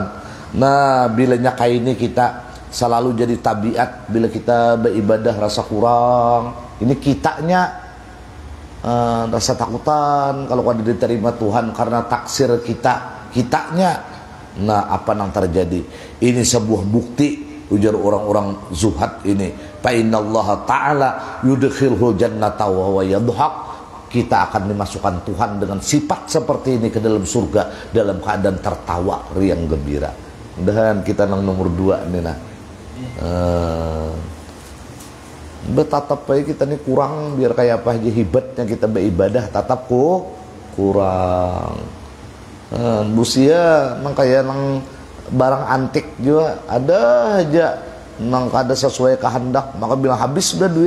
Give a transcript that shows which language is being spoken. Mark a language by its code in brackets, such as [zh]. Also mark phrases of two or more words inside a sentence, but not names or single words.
[bjn] Nah bilanya kayak ini kita selalu jadi tabiat bila kita beribadah rasa kurang ini kitanya rasa takutan kalau kada diterima Tuhan karena taksir kitanya. Nah apa yang terjadi ini sebuah bukti ujar orang-orang zuhad ini [ar] fa innallaha ta'ala yudkhilul jannata wa huwa yadhhak. [bjn] Kita akan dimasukkan Tuhan dengan sifat seperti ini ke dalam surga dalam keadaan tertawa riang gembira. Dan kita nang nomor 2 nih nah. Betatap baik kita nih kurang biar kayak apa aja hebatnya kita beribadah tatap kurang. Busia nang kayak nang barang antik juga ada aja nang kada sesuai kehendak maka bilang habis sudah duit.